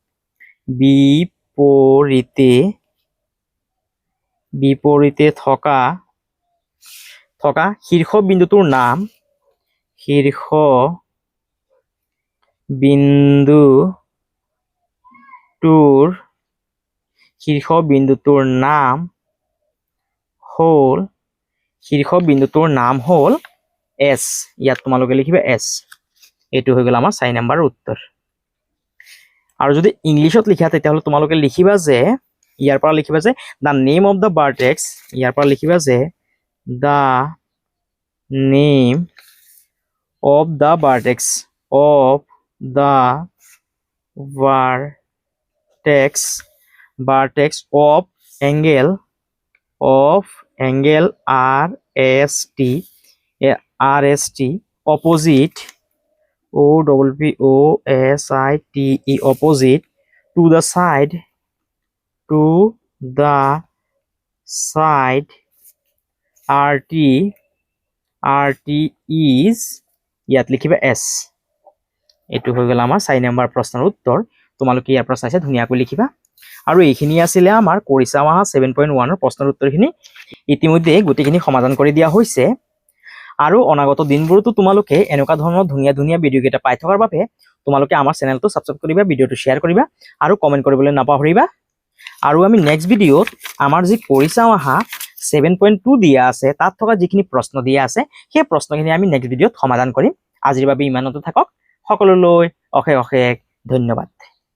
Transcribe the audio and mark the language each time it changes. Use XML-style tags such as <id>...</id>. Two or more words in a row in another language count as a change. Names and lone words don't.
<as>শীৰ্ষবিন্দুটোৰ নাম হ'ল S ইয়াত তোমালোকে লিখিবা S এইটো হৈ গ'ল আমাৰ 4 নম্বৰৰ উত্তৰ আৰু যদি ইংলিশত লিখা তেতিয়াহ'লে তোমালোকে লিখিবা যে ইয়াৰ পৰা লিখিবা যে</as> <en>the name of the vertex</en> <as>ইয়াৰ পৰা লিখিবা যে</as> <en>the name of the vertex of angle RST opposite OPPOSITE opposite to the side RT is</en> <as>ইয়াত লিখিবা S এইটো হৈ গ'ল আমাৰ 4 নম্বৰ প্ৰশ্নৰ উত্তৰ তোমালোকে ইয়াৰ পৰা চাইছে ধুনীয়াকৈ লিখিবা আৰু এইখিনি আছিল আমাৰ কৰিছা মাহা 7.1 ৰ প্ৰশ্নৰ উত্তৰখিনি ইতিমধ্যে গোটেইখিনি সমাধান কৰি দিয়া হৈছে আৰু অনাগত দিনবোৰতো তোমালোকে এনেকুৱা ধৰণৰ ধুনীয়া ভিডিও কেইটা পাই থকাৰ বাবে তোমালোকে আমাৰ</as> <en>channelটো subscribe</en> <as>কৰিবা</as> <en>videoটো share</en> <as>কৰিবা আৰু কমেন্ট কৰিবলৈ নাপাহৰিবা আৰু আমি</as> <en>next videoত</en> <as>আমাৰ যি কৰিছা মাহা 7.2 দিয়া আছে তাত থকা যিখিনি প্ৰশ্ন দিয়া আছে সেই প্ৰশ্নখিনি আমি</as> <en>next videoত</en> <as>সমাধান কৰিম আজিৰ বাবে ইমানতে থাকক সকলোলৈ অশেষ ধন্যবাদ</as>